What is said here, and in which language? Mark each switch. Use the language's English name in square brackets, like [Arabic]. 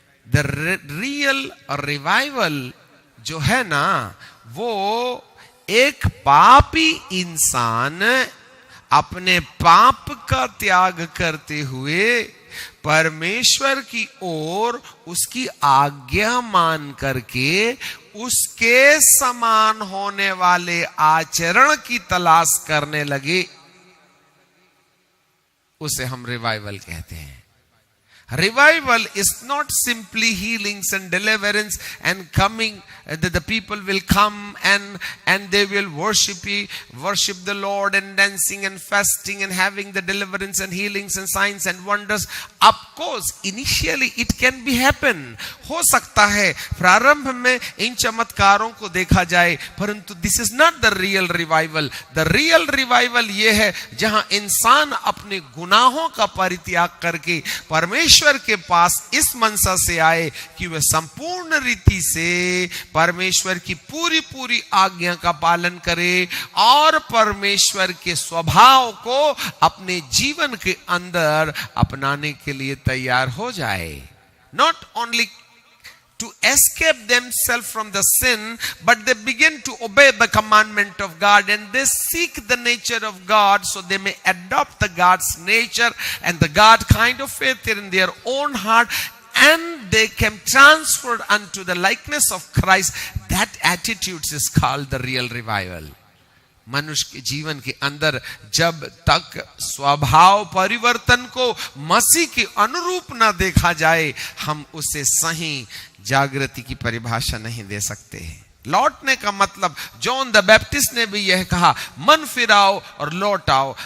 [English] the real revival [Hindi] जो है ना, वो एक पापी इंसान अपने पाप का त्याग करते हुए परमेश्वर की ओर उसकी आज्ञा मान करके उसके समान होने वाले आचरण की तलाश करने लगे, उसे हम रिवाइवल कहते हैं। [English] Revival is not simply healings and deliverance and coming, the people will come and they will worship the Lord and dancing and fasting and having the deliverance and healings and signs and wonders. Of course, initially it can be happen. [Hindi] हो सकता है प्रारंभ में इन चमत्कारों को देखा जाए, परंतु [English] this is not the real revival. The real revival [Hindi] ये है जहां इंसान अपने गुनाहों का परित्याग करके परमेश्वर के पास इस मनसा से आए कि वह संपूर्ण रीति से परमेश्वर की पूरी आज्ञा का पालन करे और परमेश्वर के स्वभाव को अपने जीवन के अंदर अपनाने के लिए तैयार हो जाए। [English] Not only to escape themselves from the sin, but they begin to obey the commandment of God and they seek the nature of God so they may adopt the God's nature and the God kind of faith in their own heart, and they can transfer unto the likeness of Christ. That attitude is called the real revival. [Hindi] मनुष्य के जीवन के अंदर जब तक स्वभाव परिवर्तन को मसीह के अनुरूप न देखा जाए, हम उसे सही जागृति की परिभाषा नहीं दे सकते हैं। लौटने का मतलब जॉन द बैप्टिस्ट ने भी यह कहा, मन फिराओ और लौट आओ।